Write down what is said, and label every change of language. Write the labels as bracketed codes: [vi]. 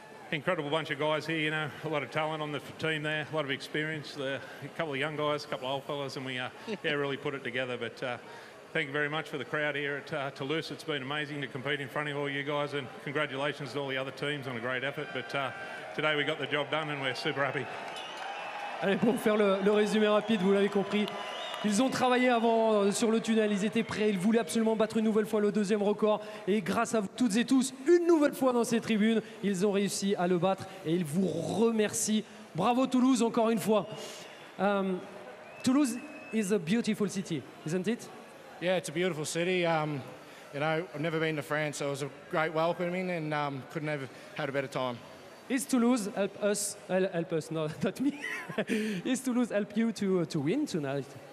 [en] Incredible bunch of guys here, you know, a lot of talent on the team there, a lot of experience. A couple of young guys, a couple of old fellas, and we really put it together. But thank you very much for the crowd here at Toulouse. It's been amazing to compete in front of all you guys, and congratulations to all the other teams on a great effort. But today we got the job done and we're super happy. [fr] Allez, pour faire le résumé rapide, vous l'avez compris. Ils ont travaillé avant sur le tunnel, ils étaient prêts, ils voulaient absolument battre une nouvelle fois le 2e record. Et grâce à vous toutes et tous, une nouvelle fois dans ces tribunes, ils ont réussi à le battre et ils vous remercient. Bravo Toulouse, encore une fois. [en] Toulouse is a beautiful city, isn't it? Yeah, it's a beautiful city. You know, I've never been to France, so it was a great welcoming and couldn't have had a better time. Is Toulouse help us, no, not me. Is Toulouse help you to win tonight?